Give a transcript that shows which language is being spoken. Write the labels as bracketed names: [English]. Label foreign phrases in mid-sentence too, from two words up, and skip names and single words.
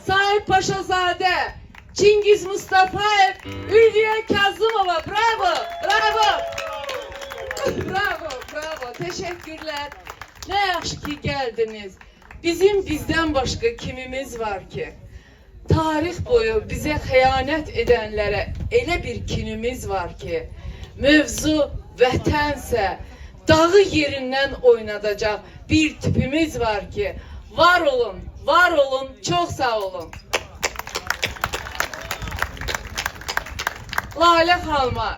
[Turkish] Tayyip Paşazadə, Çingiz Mustafaev, Ülviyə Kazımova. Bravo, bravo. Bravo, bravo. Teşekkürler. [Azerbaijani] Ne yaxşı ki geldiniz. [Turkish] Bizim bizden başka kimimiz var ki? Tarih boyu bize xəyanət edənlərə elə bir kinimiz var ki, mövzu vətənsə, dağı yerindən oynadacaq bir tipimiz var ki, var olun, çok sağ olun. [Azerbaijani] Lalə xanıma